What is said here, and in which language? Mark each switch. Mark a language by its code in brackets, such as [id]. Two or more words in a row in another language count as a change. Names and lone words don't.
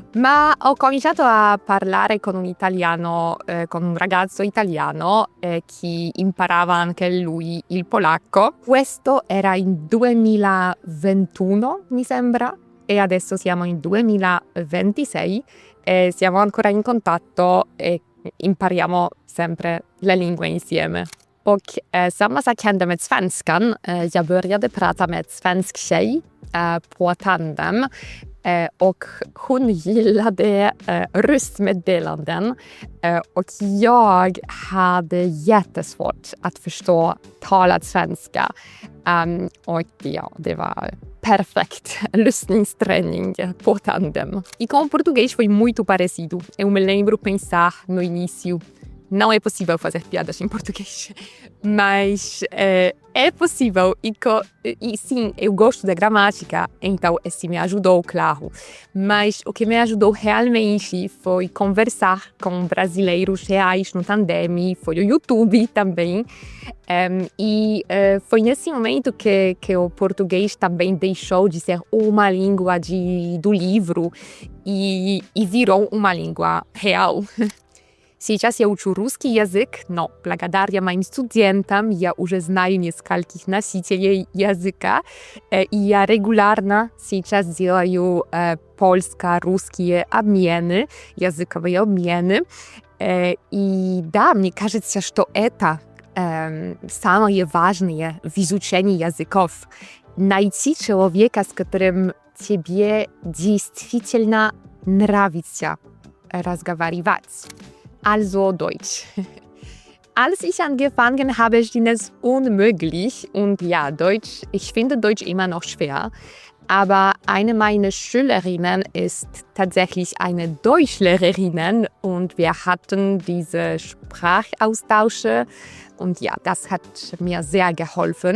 [it] Ma ho cominciato a parlare con un italiano, con un ragazzo italiano che imparava anche lui il polacco. Questo era in 2021, mi sembra, e adesso siamo in 2026. E siamo ancora in contatto e impariamo sempre le lingue insieme. [sv] Och samma sak hände med svenskan. Jag började prata med svensk tjej på Tandem och hon gillade röstmeddelanden och jag hade jättesvårt att förstå talad svenska. Och ja, det var [en] perfect listening [sv] por Tandem. [pt] E com o português foi muito parecido. Eu me lembro pensar no início, não é possível fazer piadas em português, mas é possível e sim, eu gosto da gramática, então esse me ajudou, claro. Mas o que me ajudou realmente foi conversar com brasileiros reais no Tandem, foi o YouTube também. Foi nesse momento que o português também deixou de ser uma língua do livro e virou uma língua real. [ru] Сейчас я учу русский язык, но благодаря моим студентам я уже знаю нескольких носителей языка, и я регулярно сейчас делаю польско-русские обмены, языковые обмены. И да, мне кажется, что это самое важное в изучении языков. Найти человека, с которым тебе действительно нравится разговаривать. [de] Also Deutsch. Als ich angefangen habe, schien es unmöglich und ja, Deutsch, ich finde Deutsch immer noch schwer. Aber eine meiner Schülerinnen ist tatsächlich eine Deutschlehrerin und wir hatten diese Sprachaustausche und ja, das hat mir sehr geholfen.